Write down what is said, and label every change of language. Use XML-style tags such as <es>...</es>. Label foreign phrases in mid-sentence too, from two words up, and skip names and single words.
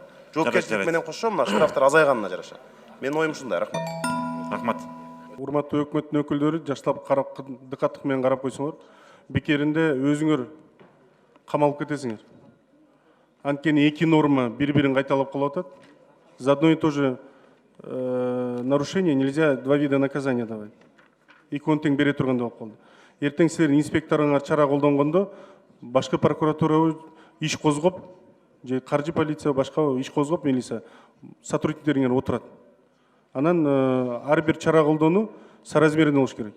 <ky>Жоопкерчилик менен кошо мына штрафтар азайганына жараша. Менин оюм ушундай. Рахмат. Рахмат. Урматтуу өкмөттүн өкүлдөрү, жаштап карап дыкаттык менен карап койсоңор, бекеринде өзүңөр камалып кетесиңер. Анткени эки норма бири-бирин кайталап калып атат.</ky> <ru>За одно и то же нарушение нельзя два вида наказания давать.</ru> <ky>Экөөнү тең бере тургандай болуп калды. Эртең силердин инспекторуңар чара колдонгондо башка прокуратура иш козгоп, же каржы полиция башка иш козгоп, милиция сотрудниктериңер отурат. Анан ар бир чара колдонуу соразмерный болуш керек.</ky>